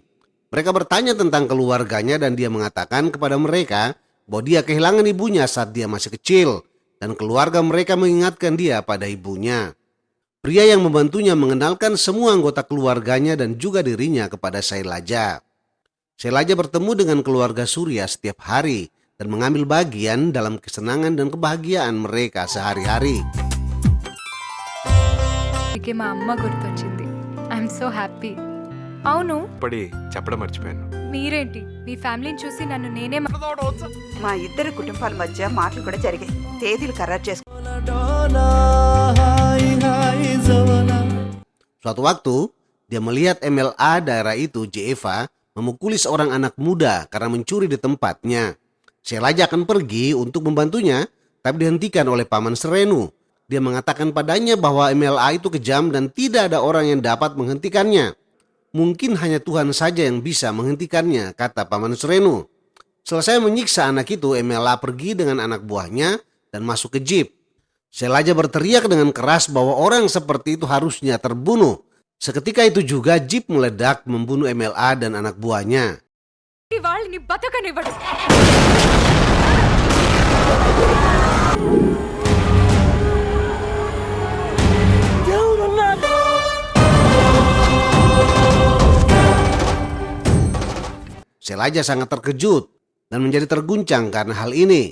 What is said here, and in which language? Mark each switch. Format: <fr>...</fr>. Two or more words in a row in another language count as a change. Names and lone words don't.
<id>Mereka bertanya tentang keluarganya dan dia mengatakan kepada mereka bahwa dia kehilangan ibunya saat dia masih kecil dan keluarga mereka mengingatkan dia pada ibunya. Pria yang membantunya mengenalkan semua anggota keluarganya dan juga dirinya kepada Sailaja. Sailaja bertemu dengan keluarga Surya setiap hari dan mengambil bagian dalam kesenangan dan kebahagiaan mereka sehari-hari.</id> <te>అందుకే మా అమ్మ గుర్తొచ్చింది.</te> <en>I'm so happy. అవును,</en> <te>పడి చెప్పడం మర్చిపోయాను. మీరేంటి మీ ఫ్యామిలీని చూసి నన్ను నేనే మా ఇద్దరి కుటుంబాల మధ్య మాటలు కూడా జరిగాయి. తేదీలు ఖరారు చేసుకో.</te> <id>Suatu waktu, dia melihat MLA daerah itu, Jeva, memukuli seorang anak muda karena mencuri di tempatnya. Sailaja akan pergi untuk membantunya, tapi dihentikan oleh Paman Serenu. Dia mengatakan padanya bahwa MLA itu kejam dan tidak ada orang yang dapat menghentikannya. Mungkin hanya Tuhan saja yang bisa menghentikannya, kata Paman Serenu. Selesai menyiksa anak itu, MLA pergi dengan anak buahnya dan masuk ke jeep. Sailaja berteriak dengan keras bahwa orang seperti itu harusnya terbunuh. Seketika itu juga jeep meledak membunuh MLA dan anak buahnya.</id> <te>వాళ్ళని బతకనివ్వడు.</te> <id>Sailaja sangat terkejut dan menjadi terguncang karena hal ini.</id>